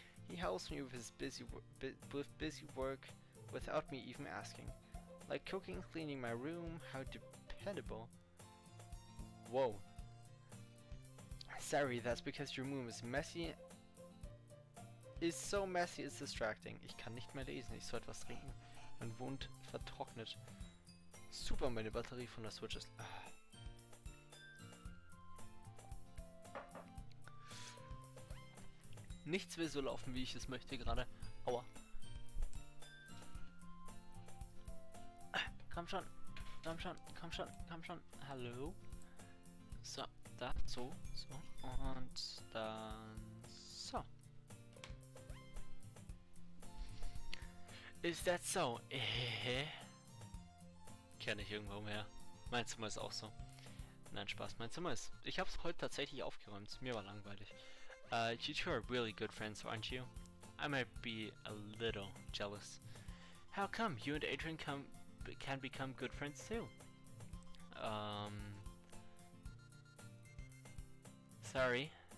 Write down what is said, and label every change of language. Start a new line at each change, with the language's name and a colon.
English: He helps me with his busy work without me even asking. Like cooking, cleaning my room. How dependable. Whoa. Sorry, that's because your room is messy. Is so messy, it's distracting.
German: Ich kann nicht mehr lesen, ich soll etwas trinken. Mein Mund vertrocknet. Super, meine Batterie von der Switch ist... Nichts will so laufen, wie ich es möchte gerade. Aua. Komm schon, komm schon, komm schon, komm schon. Hallo? So, da, so, und dann so.
English: Is that so?
German: Kenne ich irgendwo her. Mein Zimmer ist auch so. Nein, Spaß, mein Zimmer ist... Ich hab's heute tatsächlich aufgeräumt. Mir war langweilig.
English: You two are really good friends, aren't you? I might be a little jealous. How come you and Adrian can become good friends too? Sorry.